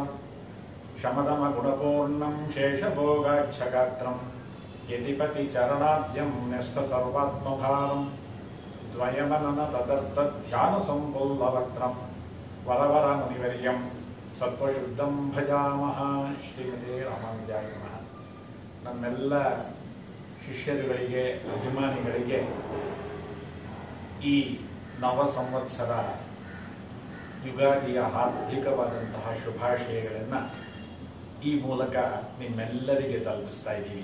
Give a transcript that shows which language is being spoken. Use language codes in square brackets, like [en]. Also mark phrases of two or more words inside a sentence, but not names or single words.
[sa] शमदमगुणपूर्णं शेषभोगाच्छगात्रं यतिपतिचरणाद्यं न्यस्तसर्वात्मभारं द्वयमनन तदर्थध्यानसम्पुल्लवक्त्रं वरवरमुनिवर्यं सत्त्वशुद्धं भजामः। ಶ್ರೀಮತೆ ರಾಮಾನುಜಾಯ ನಮಃ. [kn] ನಮ್ಮೆಲ್ಲ ಶಿಷ್ಯರುಗಳಿಗೆ ಅಭಿಮಾನಿಗಳಿಗೆ ಈ ನವ ಸಂವತ್ಸರ ಯುಗಾದಿಯ ಹಾರ್ದಿಕವಾದಂತಹ ಶುಭಾಶಯಗಳನ್ನು ಈ ಮೂಲಕ ನಿಮ್ಮೆಲ್ಲರಿಗೆ ತಲುಪಿಸ್ತಾ ಇದ್ದೀವಿ.